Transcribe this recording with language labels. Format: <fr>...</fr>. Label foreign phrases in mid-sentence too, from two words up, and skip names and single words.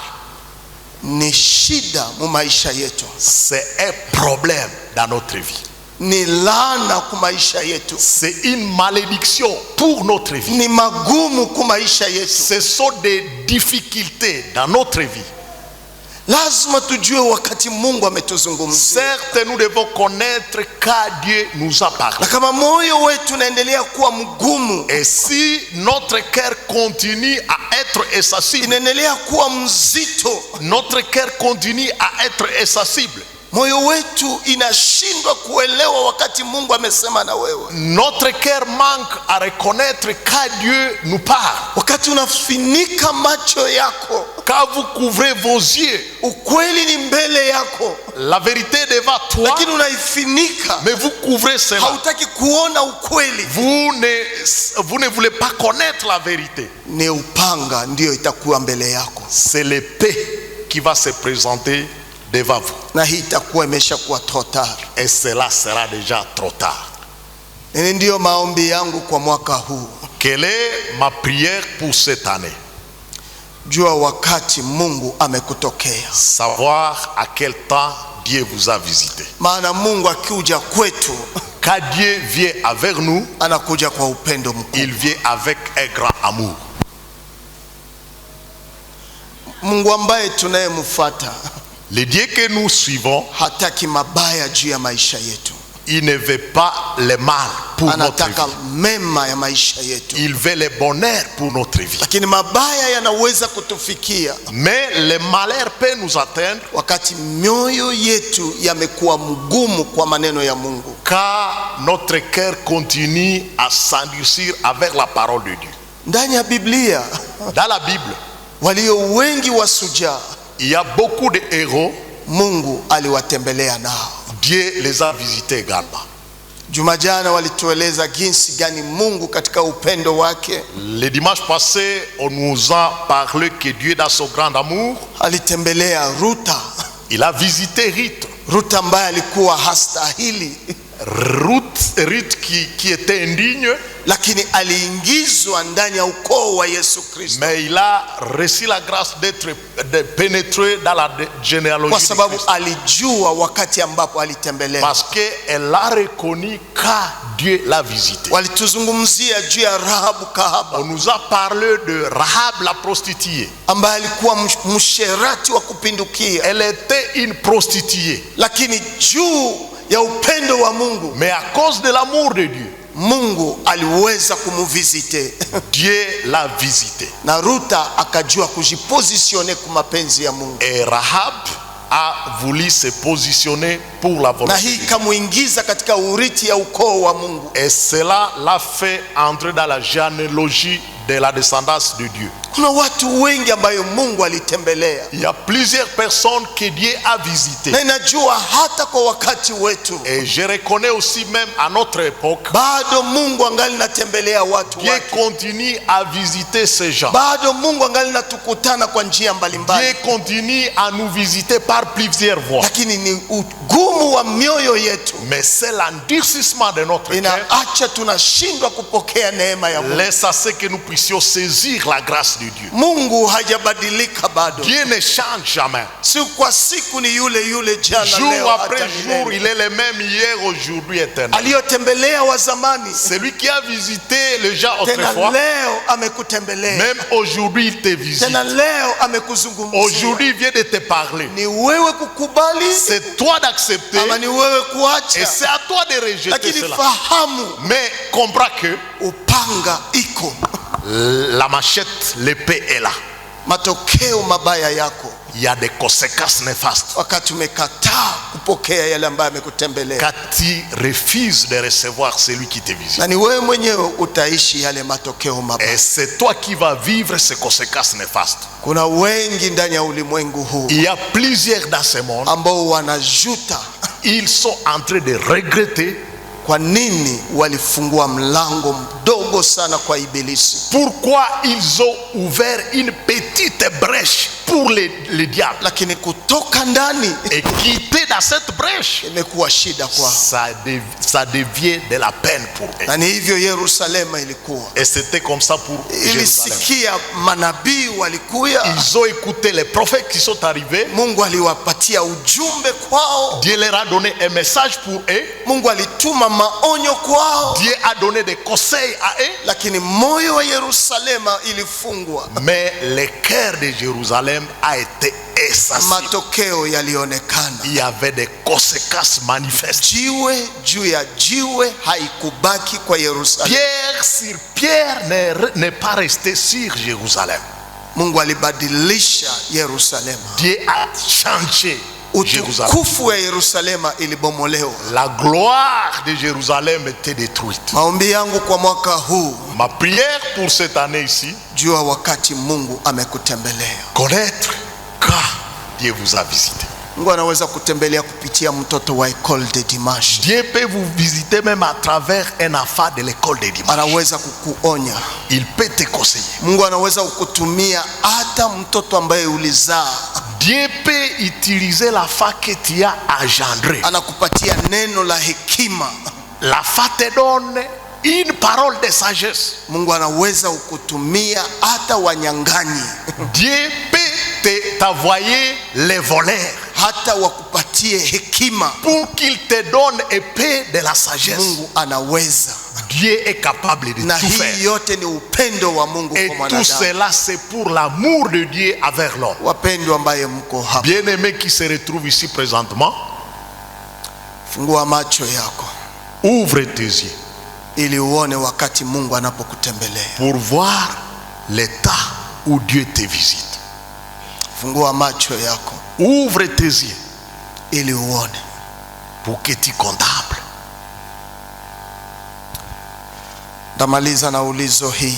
<sw>ni shida mu maisha yetu,</sw> <fr>c'est un problème dans notre vie.</fr> <sw>ni laana ku maisha yetu,</sw> <fr>C'est une malédiction pour notre vie.</fr> <sw>ni magumu ku maisha yetu.</sw> <fr>Ce sont des difficultés dans notre vie.</fr> <sw>Lazima tujue wakati Mungu ametuzungumzia,</sw> <fr>Certes, nous devons connaître quand Dieu nous a parlé.</fr> <sw>na kama moyo wetu unaendelea kuwa mgumu,</sw> <fr>Et si notre cœur continue à être insensible,</fr> <sw>inaendelea kuwa mzito,</sw> <fr>notre cœur continue à être insensible,</fr> <sw>moyo wetu inashindwa kuelewa wakati Mungu amesema na wewe,</sw> <fr>notre cœur manque à reconnaître quand Dieu nous parle.</fr> <sw>wakati unafinika macho yako,</sw> <fr>Quand vous couvrez vos yeux,</fr> <sw>ukweli ni mbele yako,</sw> <fr>la vérité est devant toi,</fr> <sw>lakini unaifinika,</sw> <fr>mais vous couvrez cela.</fr> <sw>hautaki kuona ukweli.</sw> <fr>Vous ne voulez pas connaître la vérité.</fr> <sw>Ni upanga ndio itakuwa mbele yako,</sw> <fr>C'est l'épée qui va se présenter devant vous.</fr> <sw>na hii itakuwa imeshakuwa</sw> <fr>trop tard. Et cela sera déjà trop tard.</fr> <sw>Ndio maombi yangu kwa mwaka huu.</sw> <fr>Quelle est ma prière pour cette année?</fr> <sw>Jua wakati Mungu amekutokea.</sw> <fr>Savoir à quel temps Dieu vous a visité.</fr> <sw>Maana Mungu akija kwetu,</sw> <fr>quand Dieu vient avec nous,</fr> <sw>anakuja kwa upendo mkubwa.</sw> <fr>il vient avec un grand amour.</fr> <sw>Mungu ambaye tunayemfuata,</sw> <fr>Le Dieu que nous suivons,</fr> <sw>hataki mabaya juu ya maisha yetu.</sw> <fr>il ne veut pas le mal pour notre</fr> <sw>Anataka</sw> <fr>vie.</fr> <sw>mema ya maisha yetu.</sw> <fr>Il veut le bonheur pour notre vie.</fr> <sw>Lakini mabaya yanaweza kutufikia</sw> <fr>Mais le malheur peut nous atteindre</fr> <sw>wakati mioyo yetu yamekuwa mgumu kwa maneno ya Mungu.</sw> <fr>car notre cœur continue à s'endurcir avec la parole de Dieu.</fr> <sw>Ndani ya Biblia</sw> <fr>Dans la Bible,</fr> <sw>walio wengi wasujaa</sw> <fr>il y a beaucoup de héros.</fr> <sw>Mungu aliwatembelea nao.</sw> <fr>Dieu les a visités également.</fr> <sw>Jumajana walitueleza jinsi gani Mungu katika upendo wake</sw> <fr>Le dimanche passé, on nous a parlé que Dieu, dans son grand amour,</fr> <sw>alitembelea Ruta.</sw> <fr>il a visité</fr> <sw>Ruta ambaye alikuwa hastahili,</sw> <fr>Ruth qui était indigne,</fr> <sw>lakini aliingizwa ndani ya ukoo wa Yesu Kristo</sw> <fr>mais il a reçu la grâce de pénétrer dans la généalogie</fr> <sw>kwa</sw> <fr>de</fr> <sw>sababu</sw> <fr>Christ.</fr> <sw>alijua wakati ambapo alitembelea.</sw> <fr>Parce qu'elle a reconnu quand Dieu l'a visité.</fr> <sw>Walituzungumzia juu ya Rahabu kahaba</sw> <fr>On nous a parlé de Rahab la prostituée.</fr> <sw>ambaye alikuwa msherati wa kupindukia,</sw> <fr>Elle était une prostituée.</fr> <sw>lakini juu ya upendo wa Mungu,</sw> <fr>Mais à cause de l'amour de Dieu,</fr> <sw>Mungu aliweza kumvisite</sw> <fr>Dieu l'a visité.</fr> <sw>na Ruta akajua kujipositione kwa mapenzi ya Mungu,</sw> <fr>Et Rahab a voulu se positionner pour la</fr> <sw>na</sw> <fr>volonté.</fr> <sw>hii ikamuingiza katika urithi ya ukoo wa Mungu.</sw> <fr>Et cela l'a fait entrer dans la généalogie de la descendance de Dieu.</fr> <sw>Kuna watu wengi ambayo Mungu alitembelea,</sw> <fr>Il y a plusieurs personnes que Dieu a visitées.</fr> <sw>na inajua hata kwa wakati wetu</sw> <fr>Et je reconnais aussi même à notre époque,</fr> <sw>bado Mungu angali natembelea watu</sw> <fr>Dieu</fr> <sw>wake,</sw> <fr>continue à visiter ces gens.</fr> <sw>bado Mungu angali natukutana kwa njia mbalimbali,</sw> <fr>Dieu continue à nous visiter par plusieurs voies.</fr> <sw>lakini ni ugumu wa mioyo yetu</sw> <fr>Mais c'est l'endurcissement de notre cœur.</fr> <sw>inaacha tunashindwa kupokea neema ya Mungu.</sw> <fr>Laisse à ce que nous puissions saisir la grâce de Dieu.</fr> <sw>Mungu hajabadilika bado,</sw> <fr>Dieu ne change jamais.</fr> <sw>siku kwa siku ni yule yule, jana</sw> <fr>Jour</fr> <sw>leo</sw> <fr>après</fr> <sw>hata</sw> <fr>jour,</fr> <sw>milele.</sw> <fr>il est le même hier, aujourd'hui, éternel.</fr> <sw>Aliyotembelea wa zamani</sw> <fr>Celui qui a visité les gens</fr> <sw>tena</sw> <fr>autrefois,</fr> <sw>leo amekutembelea,</sw> <fr>même aujourd'hui, il te visite.</fr> <sw>tena leo amekuzungumzia.</sw> <fr>Aujourd'hui, il vient de te parler.</fr> <sw>Ni wewe kukubali</sw> <fr>C'est toi d'accepter</fr> <sw>ama ni wewe</sw> <fr>et</fr> <sw>kuacha,</sw> <fr>c'est à toi de rejeter</fr> <sw>lakini</sw> <fr>cela.</fr> <sw>fahamu</sw> <fr>Mais comprends que</fr> <sw>upanga iko,</sw> <fr>la machette, l'épée est là.</fr> <sw>matokeo mabaya yako</sw> <fr>Il y a des conséquences néfastes</fr> <sw>wakati umekataa kupokea yale ambayo amekutembelea,</sw> <fr>quand tu refuses de recevoir celui qui te visite.</fr> <sw>na ni wewe mwenyewe utaishi yale matokeo mabaya.</sw> <fr>Et c'est toi qui vas vivre ces conséquences néfastes.</fr> <sw>Kuna wengi ndani ya ulimwengu huu</sw> <fr>Il y a plusieurs dans ce monde,</fr> <sw>ambao wanajuta</sw> <fr>ils sont en train de regretter</fr> <sw>kwa nini walifungua mlango mdogo sana kwa ibilisi,</sw> <fr>pourquoi ils ont ouvert une petite brèche pour le diable.</fr> <sw>lakini kutoka ndani</sw> <fr>Et quitter dans cette brèche,</fr> <sw>imekuwa shida kwao.</sw> <fr>ça devient de la peine pour eux.</fr> <sw>Na ni hivyo Yerusalema ilikuwa,</sw> <fr>Et c'était comme ça pour Jérusalem.</fr> <sw>ilisikia manabii walikuya,</sw> <fr>Ils ont écouté les prophètes qui sont arrivés.</fr> <sw>Mungu aliwapatia ujumbe kwao,</sw> <fr>Dieu leur a donné un message pour eux.</fr> <sw>Mungu alituma maonyo kwao,</sw> <fr>Dieu a donné des conseils à eux.</fr> <sw>lakini moyo wa Yerusalema ilifungwa,</sw> <fr>Mais le cœur de Jérusalem a été essentiel.</fr> <sw>matokeo yalionekana.</sw> <fr>Il y avait des conséquences manifestes.</fr> <sw>Jiwe juu ya jiwe haikubaki kwa Yerusalemu.</sw> <fr>Pierre sur pierre n'est pas resté sur Jérusalem.</fr> <sw>Mungu alibadilisha Yerusalemu,</sw> <fr>Dieu a changé Jérusalem.</fr> <sw>utukufu wa Yerusalema ilibomolewa.</sw> <fr>La gloire de Jérusalem était détruite.</fr> <sw>Maombi yangu kwa mwaka huu,</sw> <fr>Ma prière pour cette année ici,</fr> <sw>jua wakati Mungu amekutembelea.</sw> <fr>connaître quand Dieu vous a visité.</fr> <sw>Mungu anaweza kutembelea kupitia mtoto wa</sw> <fr>école de dimanche, Dieu peut vous visiter même à travers un enfant de l'école de dimanche.</fr> <sw>anaweza kukuonya.</sw> <fr>Il peut te conseiller.</fr> <sw>Mungu anaweza kukutumia hata mtoto ambaye ulizaa,</sw> <fr>Dieu peut utiliser l'enfant que tu as engendré.</fr> <sw>anakupatia neno la hekima.</sw> <fr>la fa te donne une parole de sagesse.</fr> <sw>Mungu anaweza kukutumia hata wanyang'anyi.</sw> <fr>Dieu peut t'envoyer les voleurs</fr> <sw>Hata wakupatie hekima.</sw> <fr>pour qu'il te donne épée de la sagesse.</fr> <sw>Mungu anaweza.</sw> <fr>Dieu est capable de</fr> <sw>Na</sw> <fr>tout</fr> <sw>hii</sw> <fr>faire.</fr> <sw>yote ni upendo wa Mungu</sw> <fr>Et</fr> <sw>kwa</sw> <fr>tout</fr> <sw>mwanadamu.</sw> <fr>cela c'est pour l'amour de Dieu envers l'homme.</fr> <sw>Wapendwa ambaye mko hapa,</sw> <fr>Bien-aimé qui se retrouve ici présentement,</fr> <sw>fungua macho yako</sw> <fr>ouvre tes yeux</fr> <sw>ili uone wakati Mungu anapokutembelea.</sw> <fr>pour voir l'état où Dieu te visite.</fr> <sw>Fungua macho yako</sw> <fr>Ouvre tes yeux</fr> <sw>ili uone.</sw> <fr>pour que tu contemple.</fr> <sw>Ndamaliza na ulizo hii</sw>